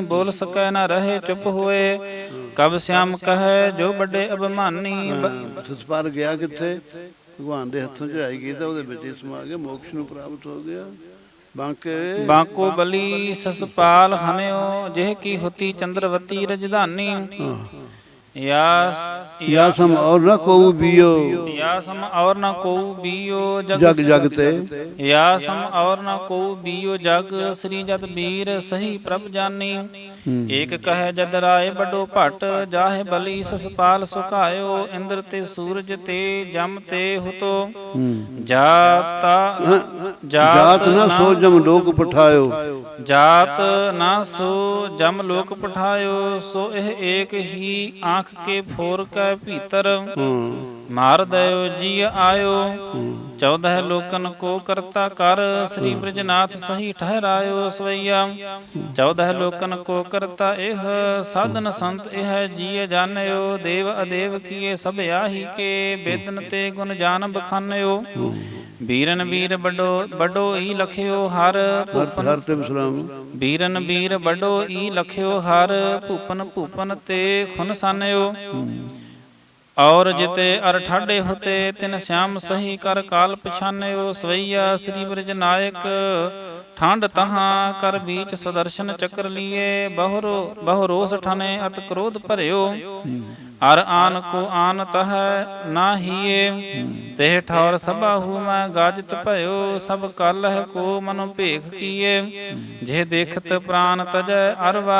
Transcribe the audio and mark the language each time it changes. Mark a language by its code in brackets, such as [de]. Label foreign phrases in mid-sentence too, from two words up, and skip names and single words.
[bra] ਬੋਲ ਸਕੈ ਨਾ ਰਹੇ ਚੁਪ ਹੋਏ, ਕਬ श्याम ਕਹੈ ਜੋ ਵੱਡੇ ਅਭਿਮਾਨੀ। [pa] ਸਸਪਾਲ ਗਿਆ ਕਿੱਥੇ? ਭਗਵਾਨ ਦੇ ਹੱਥੋਂ ਚੜਾਈ ਗਈ ਤਾਂ ਉਹਦੇ ਵਿੱਚ ਹੀ ਸਮਾ ਗਿਆ, ਮੋਕਸ਼ ਨੂੰ ਪ੍ਰਾਪਤ ਹੋ ਗਿਆ। [bra] ਬਾਂਕੋ ਬਲੀ ਸਸਪਾਲ ਹਨਿਓ, ਜਿਹ ਕੀ ਹੁਤੀ ਚੰਦਰਵਤੀ ਰਜਧਾਨੀ। या सम और न को बियो, या सम और न को बियो जग जग ते। या सम और न को बियो जग, श्री जद वीर सही प्रभ जानी। एक कहे जद राय बडो भट, जाहे बलि ससपाल सुखायो। इंद्र ते सूरज ते जम ते हुतो, जात न सो जम लोक पठायो। जात न सो जम लोक पठायो। सो एह एक ही आँख के फोर कै भीतर, मार दयो जी आयो। 14 लोकन को करता कर, श्री ब्रजनाथ सही ठहरायो सवैया। 14 लोकन को करता एह, साधन संत एह जिय जानियो। देव अदेव किए सब आही के, बेदन ते गुण जान बखानियो। बीरन बीर बडो ई लखियो हर, बीरन बीर बडो ई लखियो हर। भूपन भूपन ते खुन सानियो, और जिते अर ठाडे होते तिन श्याम सही कर काल पछानियो। सवैया श्री ब्रज नायक ਠੰਡ ਤਹਾਂ ਕਰ ਬੀਚ ਸੁਦਰਸ਼ਨ ਚੱਕਰ ਲੀਏ। ਬਹੁ ਰੋਸ ਠਨੇ ਅਤ ਕ੍ਰੋਧ ਭਰਿਓ। ਅਰ ਆਨ ਕੋ ਆਨ ਤਹ ਨਾ ਹੀਏ। ਤਿਹ ਠੌਰ ਸਭਾਹੂ ਮੈਂ ਗਾਜਤ ਭਇਓ। ਸਭ ਕਲਹ ਕੋ ਮਨੁ ਭੇਖ ਕੀਏ। ਜੇ ਦੇਖਤ ਪ੍ਰਾਨ ਤਜੈ ਅਰਵਾ।